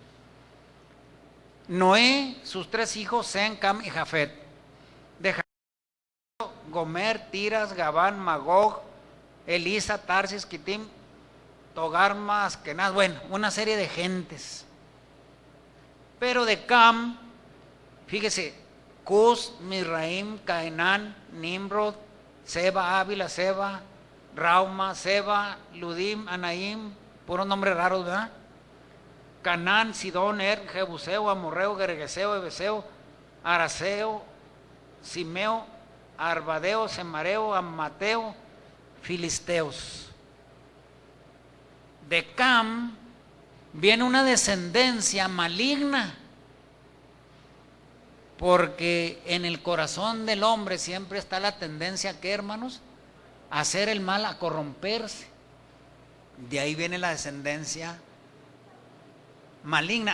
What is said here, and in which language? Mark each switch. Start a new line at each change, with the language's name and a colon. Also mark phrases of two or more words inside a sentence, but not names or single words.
Spanish: Noé, sus 3 hijos, Sem, Cam y Jafet. De Jafet, Gomer, Tiras, Gabán, Magog, Elisa, Tarsis, Kitim, Togarma, Askenaz. Bueno, una serie de gentes. Pero de Cam, fíjese, Cus, Misraim, Cainán, Nimrod, Seba, Ávila, Seba, Rauma, Seba, Ludim, Anaim, puros nombres raros, ¿verdad? Canaán, Sidón, Jebuseo, Amorreo, Gergeseo, Ebeseo, Araseo, Simeo, Arbadeo, Semareo, Amateo, Filisteos. De Cam viene una descendencia maligna, porque en el corazón del hombre siempre está la tendencia, ¿qué, hermanos? A hacer el mal, a corromperse. De ahí viene la descendencia maligna.